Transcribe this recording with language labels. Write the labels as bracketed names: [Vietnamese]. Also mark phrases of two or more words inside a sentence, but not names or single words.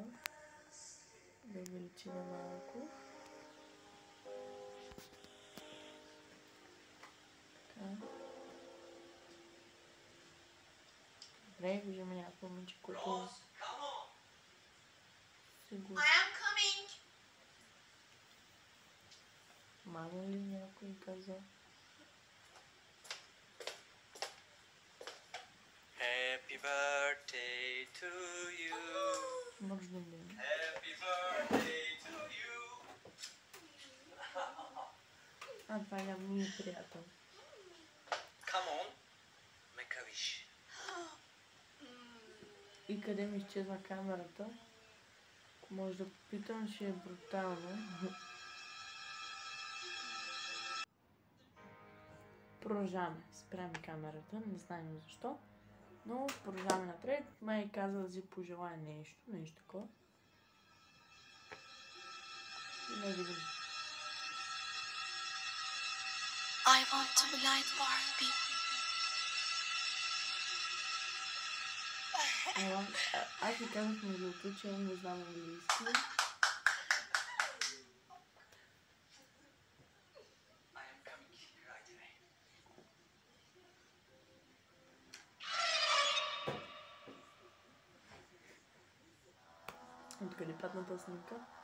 [Bulgarian] Да увеличи на малко. Така. Добре, виждаме някакво момиче, което се го... Мама ли някой каза? [English] Happy birthday to you. [Bulgarian] Рожден ден. [English] Happy birthday to you. [Bulgarian] Това явно ми е приятел. [English] Come on, make a wish. [Bulgarian] И къде ми изчезна камерата? Ако може да попитам, ще е брутално. Продължаваме. Спряме камерата, не знаем защо. Но продължаваме напред. Май каза да си пожелая нещо такова. И не видим. [English] I want to be like Barbie. [Bulgarian] Аз ви казах между другото, че не знам английски. Откъде падна тази снимка?